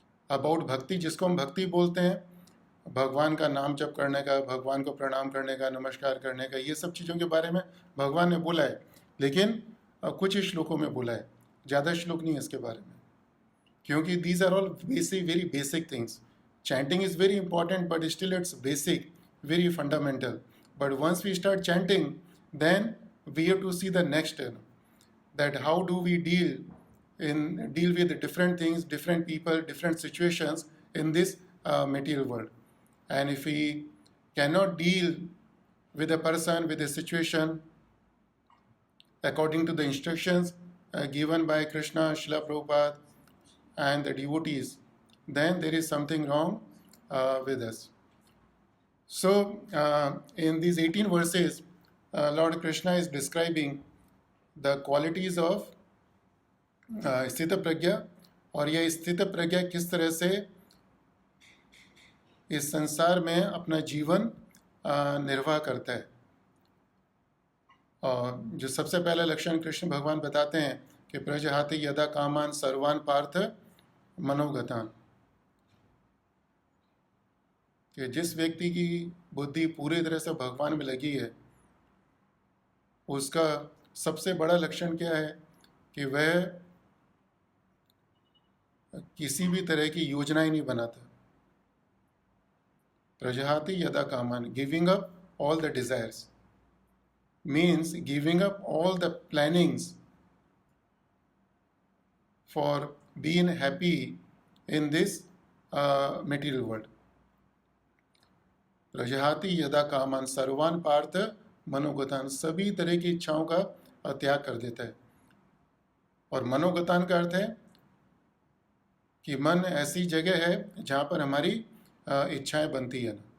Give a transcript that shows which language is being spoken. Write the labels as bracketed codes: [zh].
[hi] About भक्ति, जिसको हम भक्ति बोलते हैं, भगवान का नाम जप करने का, भगवान को प्रणाम करने का, नमस्कार करने का, ये सब चीज़ों के बारे में भगवान ने बोला है। लेकिन कुछ श्लोकों में बोला है, ज़्यादा श्लोक नहीं है इसके बारे में, क्योंकि [en] These are all basic, very basic things. Chanting is very important but still it's basic, very fundamental. But once we start chanting then we have to see the next, that how do we deal with different things, different people, different situations in this material world. And if we cannot deal with a person, with a situation according to the instructions given by Krishna, Srila Prabhupada, and the devotees, then there is something wrong with us. So, in these 18 verses, Lord Krishna is describing the qualities of [hi] स्थित प्रज्ञा, और यह स्थित प्रज्ञा किस तरह से इस संसार में अपना जीवन निर्वाह करता है। और जो सबसे पहला लक्षण कृष्ण भगवान बताते हैं कि [sa] प्रजहाति यदा कामान सर्वान पार्थ मनोगतान, [hi] कि जिस व्यक्ति की बुद्धि पूरी तरह से भगवान में लगी है, उसका सबसे बड़ा लक्षण क्या है कि वह किसी भी तरह की योजना ही नहीं बनाता। [sa] प्रजहाति यदा कामान, [en] Giving up all the desires, means giving up all the plannings for being happy in this material world. [sa] प्रजहाति यदा कामान सर्वान पार्थ मनोगतान, [hi] सभी तरह की इच्छाओं का त्याग कर देता है। और मनोगतान का अर्थ है कि मन ऐसी जगह है जहाँ पर हमारी इच्छाएं बनती है।